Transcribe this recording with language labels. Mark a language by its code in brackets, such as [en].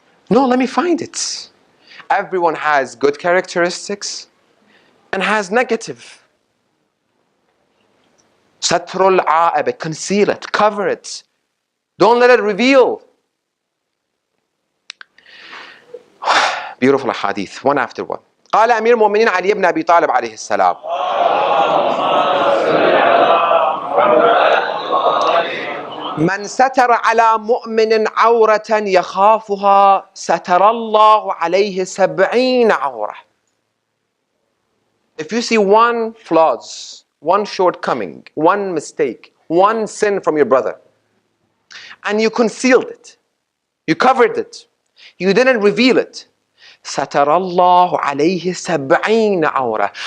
[en] No, let me find it. Everyone has good characteristics and has negative. Satrul a'ib, conceal it, cover it. Don't let it reveal. Beautiful hadith, one after one. [ar] قال أمير المؤمنين علي بن أبي طالب عليه السلام. من ستر على مؤمن عورة يخافها ستر الله عليه 70 عورة. [en] If you see one flaws, one shortcoming, one mistake, one sin from your brother, and you concealed it, you covered it, you didn't reveal it, [ar] ستر الله عليه 70 عورة.